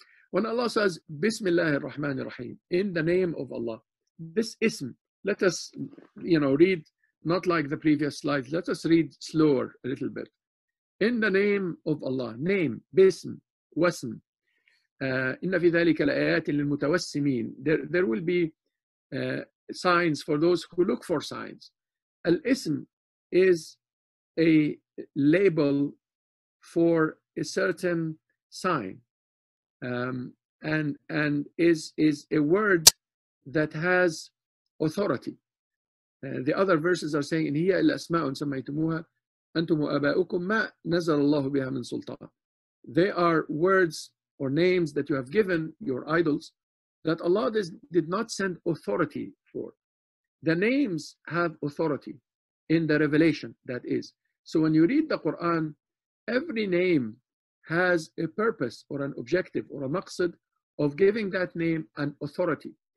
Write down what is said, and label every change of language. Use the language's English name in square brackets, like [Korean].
[English] When Allah says [Arabic] Bismillahir Rahmanir Rahim, [English] in the name of Allah, this ism, let us read not like the previous slides, let us read slower a little bit. In the name of Allah, name, bism, wasm. [Arabic] إن في ذلك لآيات للمتوسمين. [English] There will be signs for those who look for signs. Al-ism is a label for a certain sign, and is a word that has authority. The other verses are saying, [Arabic] إن هي إلا أسماء سميتموها أنتم وآباؤكم ما نزل الله بها من سلطان. [English] They are words or names that you have given your idols that Allah did not send authority for. The names have authority in the revelation, that is. So when you read the Quran, every name has a purpose or an objective or a maqsad of giving that name an authority.